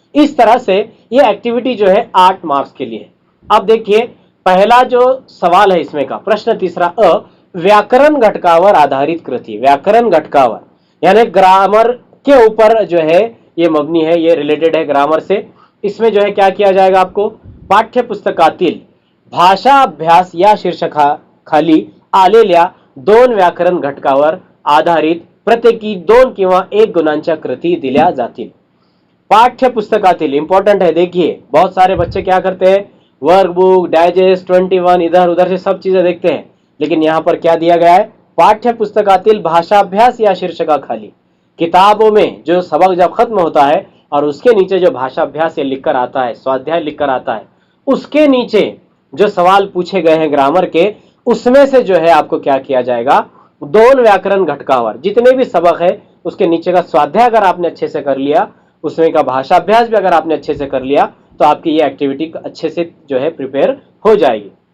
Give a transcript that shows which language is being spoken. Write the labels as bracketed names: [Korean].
[Hindi] इस तरह से ये एक्टिविटी जो है 8 मार्क्स के लिए। अब देखिए पहला जो सवाल है इसमें का प्रश्न तीसरा अ, [Marathi] व्याकरण घटकावर आधारित कृति, [Hindi] व्याकरण घटकावर यानी ग्रामर के ऊपर जो है ये मबनी है, ये रिलेटेड है ग्रामर से। इसमें जो है क्या किया जाएगा, आपको [Marathi] पाठ्य पुस्तकातील भाषा अभ्यास या शीर्षकाखाली आलेल्या 2 व्याकरण घटकावर आधारित प्रत्येकी 2 किंवा 1 गुणांच्या कृती दिल्या जातील। [Hindi] पाठ्य पुस्तकातील इंपॉर्टेंट है। देखिए बहुत सारे बच्चे क्या करते हैं, वर्कबुक, डाइजेस्ट, 21 इधर उधर से सब चीजें देखते हैं, लेकिन यहां पर क्या दिया गया है, [Marathi] पाठ्य पुस्तकातील भाषा अभ्यास या शीर्षकाखाली, [Hindi] किताबों में जो सबक जब खत्म होता है और उसके नीचे जो भाषा अभ्यास ये लिखकर आता है, स्वाध्याय लिखकर आता है, उसके नीचे जो सवाल पूछे गए हैं ग्रामर के, उसमें से जो है आपको क्या किया जाएगा, 2 व्याकरण घटकावर जितने भी सबक है उसके नीचे का स्वाध्याय अगर आपने अच्छे से कर लिया, उसमें का भाषा अभ्यास भी अगर आपने अच्छे से कर लिया, तो आपकी ये एक्टिविटी अच्छे से जो है प्रिपेयर हो जाएगी।